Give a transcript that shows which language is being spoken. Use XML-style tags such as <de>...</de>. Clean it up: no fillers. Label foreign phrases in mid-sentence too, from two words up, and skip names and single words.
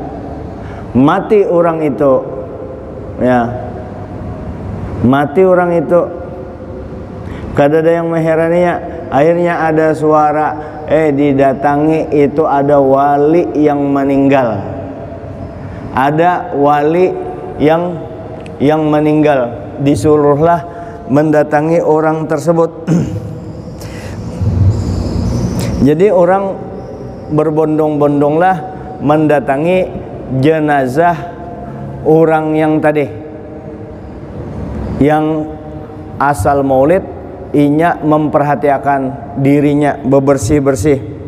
<id>Mati orang itu, ya, mati orang itu.</id> <bjn>Kadada yang mengheraninya,</bjn> <id>akhirnya ada suara, didatangi itu ada wali yang meninggal. Ada wali yang meninggal. Disuruhlah mendatangi orang tersebut. Jadi orang berbondong-bondonglah mendatangi jenazah orang yang tadi, yang asal maulid, inya memperhatikan dirinya bebersih-bersih.</id>